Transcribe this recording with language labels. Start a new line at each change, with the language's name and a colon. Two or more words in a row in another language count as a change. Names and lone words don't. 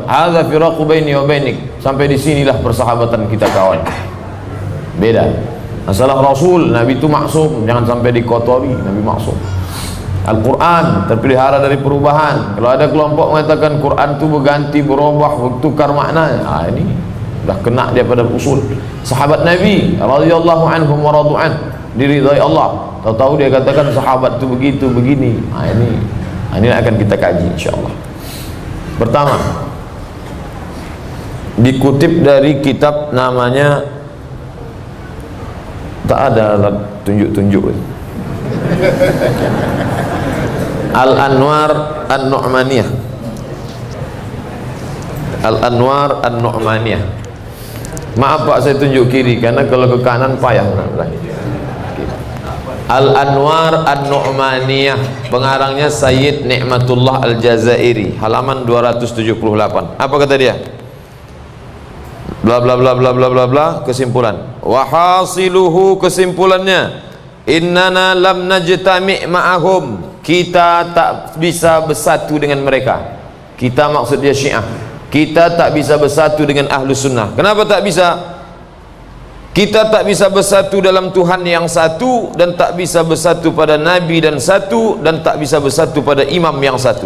Arabic: Hadza firaqu baini wa bainik.
Indonesian: Sampai di sinilah persahabatan kita kawan. Beda. Masalah Rasul, Nabi itu maksum, jangan sampai dikotori, Nabi maksum. Al-Quran terpelihara dari perubahan. Kalau ada kelompok mengatakan Quran itu berganti, berubah, bertukar makna, ini dah kena dia pada usul. Sahabat Nabi
Arabic: radhiyallahu anhum wa radu'an,
Indonesian: diridai Allah, tahu-tahu dia katakan sahabat itu begitu begini. Ini akan kita kaji insyaallah. Pertama, dikutip dari kitab namanya, tak ada tunjuk-tunjuk, Al-Anwar An-Nu'maniyah. Al-Anwar An-Nu'maniyah. Maaf Pak, saya tunjuk kiri karena kalau ke kanan payah. Al-Anwar An-Nu'maniyah, pengarangnya Sayyid Ni'matullah Al-Jazairi, halaman 278. Apa kata dia? Bla bla bla bla bla bla bla. Kesimpulan, wahasiluhu, kesimpulannya,
Arabic: innana lam najtami' ma'ahum,
Indonesian: kita tak bisa bersatu dengan mereka. Kita maksudnya Syiah. Kita tak bisa bersatu dengan ahlu sunnah. Kenapa tak bisa? Kita tak bisa bersatu dalam Tuhan yang satu, dan tak bisa bersatu pada Nabi dan satu, dan tak bisa bersatu pada imam yang satu.